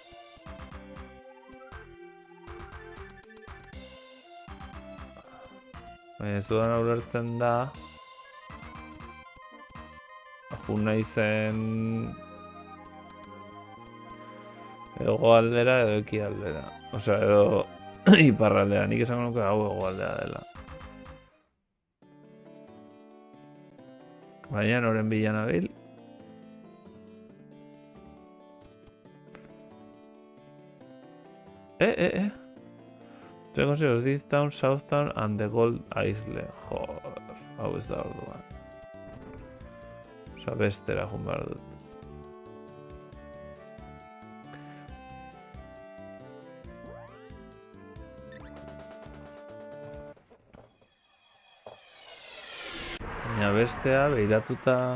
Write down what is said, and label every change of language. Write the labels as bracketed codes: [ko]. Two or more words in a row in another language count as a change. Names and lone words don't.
[eu] Baina ez dudan ulertzen da jun naizen hegoaldera edo ekialdera. Osea, edo iparraldera, nik esango nuke hau hegoaldea dela. Baina noren bila nabil. [en] Considers this town, Southtown and the Gold Isle. [eu] Joder, hau ez da orduan. Osa, bestera jun behar dut. Baina bestea, behiratuta...